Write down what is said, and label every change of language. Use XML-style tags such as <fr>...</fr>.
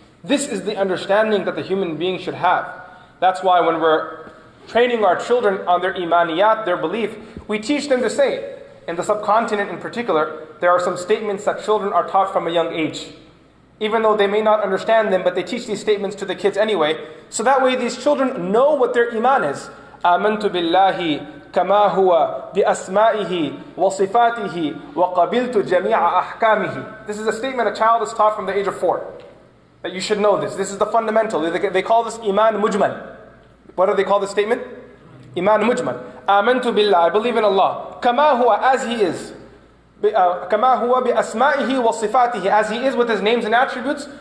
<en>This is the understanding that the human being should have. That's why when we're training our children on their imaniyat, their belief, we teach them to say, in the subcontinent in particular, there are some statements that children are taught from a young age. Even though they may not understand them, but they teach these statements to the kids anyway. So that way these children know what their iman is.</en> <ar>آمنت بالله كما هو بأسمائه وصفاته وقبلت جميع أحكامه.</ar> <en>This is a statement a child is taught from the age of 4. That you should know this. This is the fundamental. They call this iman mujmal. What do they call this statement? Iman mujmal.</en> <ar>آمنت بالله,</ar> <en>I believe in Allah.</en> <ar>كما هو,</ar> <en>as He is.</en> <ar>كما هو بأسمائه وصفاته,</ar> <en>as He is with His names and attributes.</en>